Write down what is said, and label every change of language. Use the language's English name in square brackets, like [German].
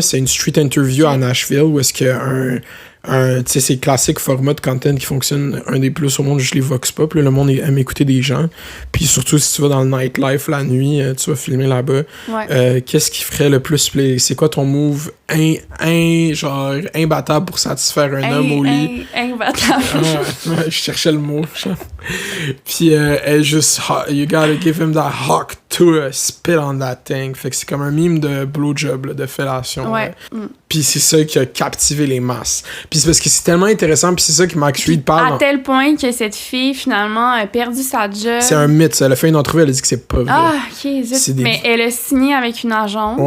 [French] C'est une street interview à Nashville où est-ce qu'il y a tu sais, c'est classique format de content qui fonctionne un des plus au monde, juste les vox pop. Là, le monde aime écouter des gens. Puis surtout, si tu vas dans le nightlife la nuit, tu vas filmer là-bas. Ouais. Qu'est-ce qui ferait le plus play? C'est quoi ton move genre imbattable pour satisfaire un homme au lit? Imbattable. Ouais, je cherchais le mot. Puis elle juste, [English] you gotta give him that hawk to spit on that thing. [French] Fait que c'est comme un mime de blowjob, là, de fellation. Ouais. Puis c'est ça qui a captivé les masses. Puis c'est parce que c'est tellement intéressant, puis c'est ça que Max Reed parle. À tel point que cette fille, finalement, a perdu sa job. C'est un mythe, ça. Elle a fait une entrevue, elle a dit que c'est pas vrai. Ah, ok, zut. Mais elle a signé avec une agence.